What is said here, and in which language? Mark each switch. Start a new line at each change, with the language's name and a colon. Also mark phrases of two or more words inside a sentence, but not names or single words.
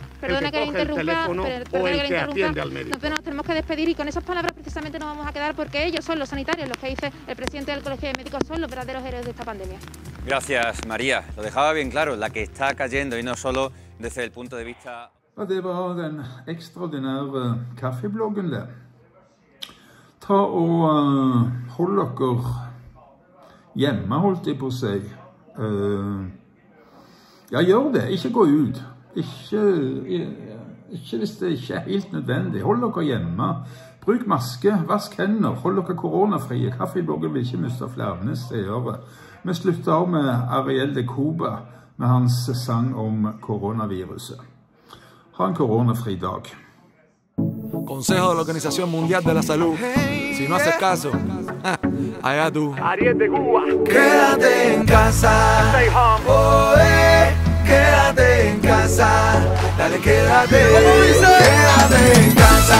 Spanish: Perdona que le interrumpa, o el que atiende al médico. Nos tenemos que despedir y con esas palabras precisamente nos vamos a quedar, porque ellos son los sanitarios, los que dice el presidente del Colegio de Médicos, son los verdaderos héroes de esta pandemia. Gracias, María. Lo dejaba bien claro, la que está cayendo y no solo desde el punto de vista...
Norwegian: Det var den ekstraordinære kaffebloggen der. Ta og hold dere hjemme, holdt jeg på å si. Ja, gjør det. Ikke gå ut. Ikke hvis det ikke er helt nødvendig. Hold dere hjemme. Bruk maske, vask hender, hold dere koronafrie. Kaffebloggen vil ikke miste flere steder. Vi slutter av med Ariel de Cuba med hans sang om koronaviruset. Ha en koronafri dag.
Spanish: Consejo de la Organización Mundial de la Salud. Si no haces caso, allá tú. Ariel de Cuba. Quédate en casa. Quédate en casa. Dale, quédate. Quédate en casa.